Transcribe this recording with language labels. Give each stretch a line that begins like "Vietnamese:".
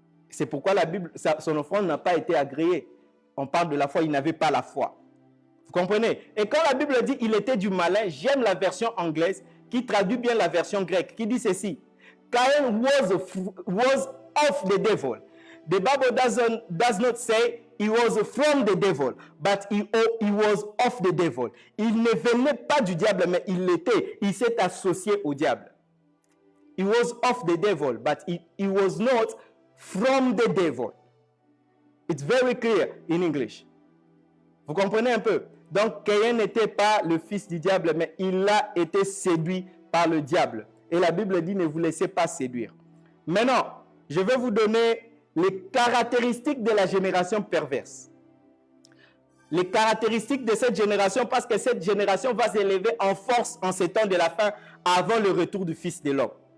French: C'est pourquoi la Bible, son offrande n'a pas été agréée. On parle de la foi, il n'avait pas la foi. Vous comprenez? Et quand la Bible dit il était du malin, j'aime la version anglaise qui traduit bien la version grecque, qui dit ceci.
English: Cain was of the devil. The Bible does not say he was from the devil, but he was of the devil. Il ne venait pas du diable, mais il l'était. Il s'est associé au diable. He was of the devil, but he was not from the devil. It's very clear in English.
French: Vous comprenez un peu? Donc, Caïn n'était pas le fils du diable, mais il a été séduit par le diable. Et la Bible dit, ne vous laissez pas séduire. Maintenant, je vais vous donner les caractéristiques de la génération perverse. Les caractéristiques de cette génération, parce que cette génération va s'élever en force en ces temps de la fin, avant le retour du Fils de l'homme.